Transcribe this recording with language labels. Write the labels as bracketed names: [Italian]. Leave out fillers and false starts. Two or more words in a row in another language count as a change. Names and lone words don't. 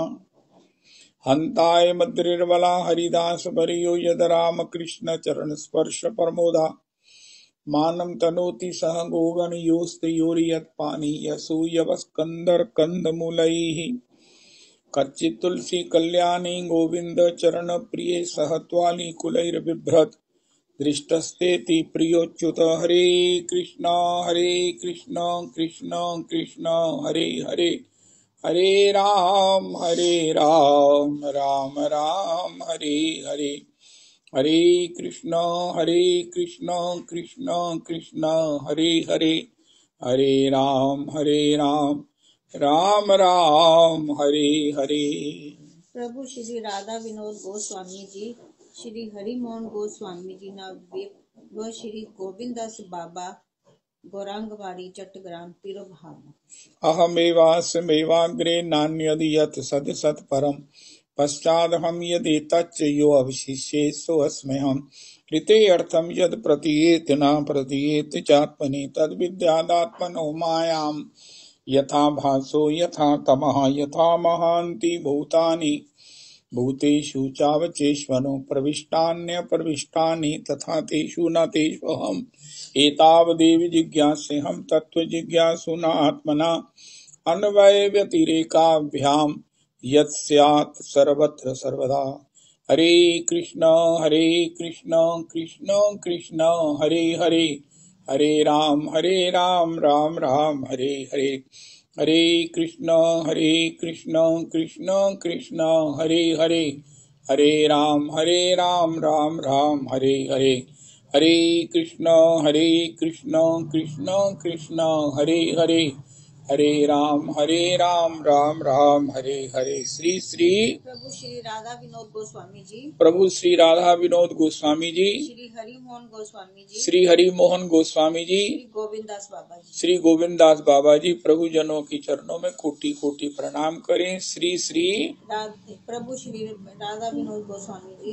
[Sanskrit] हन्ताय मद्रिर्बला हरिदासवर्यो यद रामकृष्णचरणस्पर्श परमोदा मानं तनोति सह गोगणयोस्तयोर्यत्पानीयसूयवस्कन्धर्कन्दमूलैः। कच्चित् तुलसी कल्याणी गोविन्द चरण प्रिये सह त्वालिकुलैर्बिभ्रत् दृष्टस्तेति प्रियोच्युत। हरे कृष्ण कृष्ण कृष्ण हरे हरे हरे राम राम राम हरे हरे। हरे कृष्ण कृष्ण कृष्ण हरे हरे हरे राम राम राम हरे हरे। [Hindi] प्रभु श्री राधा विनोद गोस्वामी जी, श्री हरिमोहन गोस्वामी जी व श्री गोविंदास बाबा गौरांगवाड़ी चट्टग्राम तिरुभाव। [Sanskrit] अहमेवास्मेवाग्रे नान्यदि यत् सद् सत्परम् पश्चादहं यदि तच्च यो अवशिष्ये सोऽस्म्यहम्। कृते अर्थं यद् प्रतीयेत न प्रतीयेत चात्मनि तद्विद्यादात्मनो मायाम्। यथा भासो यथा तमः यथा महान्ति भूतानि भूतेषु चावचेष्वनो प्रविष्टान्यप्रविष्टानि तथा तेषु न तेष्वहम्। एतावदेव जिज्ञास्यहं तत्त्वजिज्ञासुना आत्मना अन्वयव्यतिरेकाभ्याम् यत् स्यात् सर्वत्र सर्वदा। हरे कृष्ण कृष्ण कृष्ण हरे हरे हरे राम राम राम हरे हरे। हरे कृष्ण कृष्ण कृष्ण हरे हरे हरे राम राम राम हरे हरे। हरे कृष्ण कृष्ण कृष्ण हरे हरे हरे राम राम राम हरे हरे। [Hindi] श्री श्री प्रभु श्री राधा विनोद गोस्वामी जी, प्रभु श्री राधा विनोद गोस्वामी जी, श्री हरि मोहन गोस्वामी जी, श्री हरि मोहन गोस्वामी जी, श्री गोविंद दास बाबा जी, श्री गोविंद दास बाबा जी प्रभु जनों की चरणों में कोटि कोटि प्रणाम करें। श्री श्री प्रभु श्री राधा विनोद गोस्वामी जी,